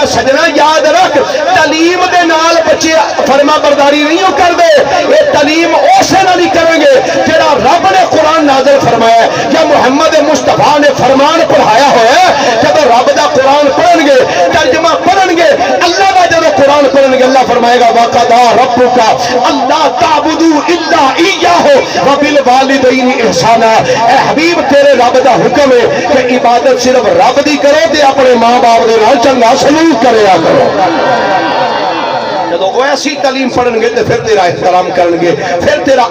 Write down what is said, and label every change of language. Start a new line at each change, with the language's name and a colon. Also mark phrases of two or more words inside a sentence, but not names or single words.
Punjabi: سجنا یاد رکھ تعلیم دے نال بچے فرماں برداری نہیں کرتے یہ تعلیم اس نہیں کرینگے جیہڑا رب نے قرآن نازل فرمایا یا محمد مصطفیٰ نے فرمان پڑھایا ہویا جب رب دا قرآن پڑھنگے ترجمہ پڑھنگے اللہ دا جب قرآن پڑھنگے اللہ فرمائے گا
Arabic: وقضى ربك ألا تعبدوا إلا إياه وبالوالدين إحسانا
Punjabi: اے حبیب تیرے رب دا حکم ہے کہ عبادت صرف رب دی کرو تے اپنے ماں باپ دے نال چنگا سلوک کریا کرو جب وہ ایسی تعلیم پڑھنگے تو فیر تیرا احترام کرینگے فیر تیرا एहतराम करेंगे फिर तेरा